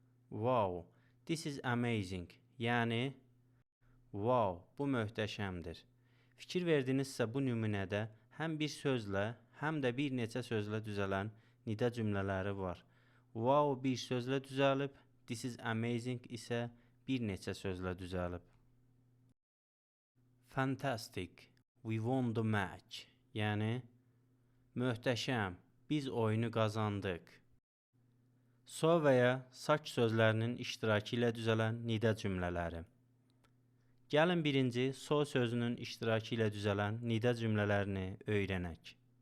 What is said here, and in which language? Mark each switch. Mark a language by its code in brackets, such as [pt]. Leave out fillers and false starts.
[en] Wow, this is amazing. [az] Yəni, wow, bu möhtəşəmdir. Fikir verdinizsə bu nümunədə həm bir sözlə, həm də bir neçə sözlə düzələn nida cümlələri var. Wow bir sözlə düzəlib, [en] this is amazing [az] isə bir neçə sözlə düzəlib. [en] Fantastic, we won the match. [az] Yəni, möhtəşəm, biz oyunu qazandıq. So və ya saç sözlərinin iştirakı ilə düzələn nida cümlələri. Gəlin birinci so sözünün iştirakı ilə düzələn nida cümlələrini öyrənək.